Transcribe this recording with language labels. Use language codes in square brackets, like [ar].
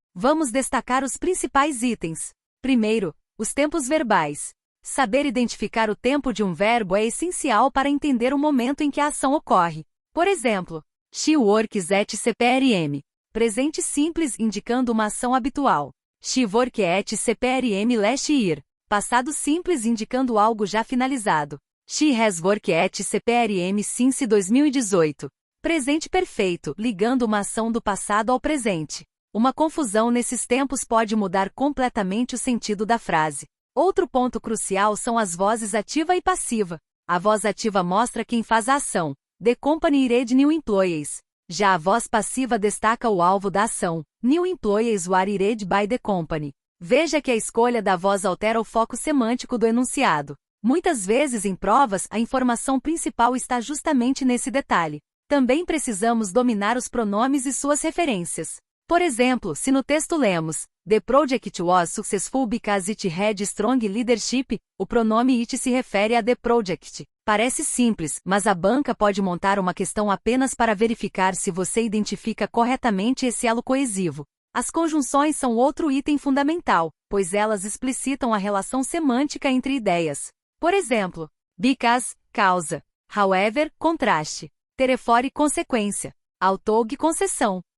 [pt] Vamos destacar os principais itens. Primeiro, os tempos verbais. Saber identificar o tempo de um verbo é essencial para entender o momento em que a ação ocorre. Por exemplo, [en] she works at CPRM. [pt] Presente simples indicando uma ação habitual. [en] She worked at CPRM last year. [pt] Passado simples indicando algo já finalizado. [en] She has worked at CPRM since 2018. [pt] Presente perfeito, ligando uma ação do passado ao presente. Uma confusão nesses tempos pode mudar completamente o sentido da frase. Outro ponto crucial são as vozes ativa e passiva. A voz ativa mostra quem faz a ação. [en] The company hired new employees. [pt] Já a voz passiva destaca o alvo da ação. [en] New employees were hired by the company. [pt] Veja que a escolha da voz altera o foco semântico do enunciado. Muitas vezes em provas, a informação principal está justamente nesse detalhe. Também precisamos dominar os pronomes e suas referências. Por exemplo, se no texto lemos [en] The project was successful because it had strong leadership, [pt] o pronome it se refere a [en] the project. [pt] Parece simples, mas a banca pode montar uma questão apenas para verificar se você identifica corretamente esse elo coesivo. As conjunções são outro item fundamental, pois elas explicitam a relação semântica entre ideias. Por exemplo, because, causa; however, contraste; therefore, consequência; although, concessão.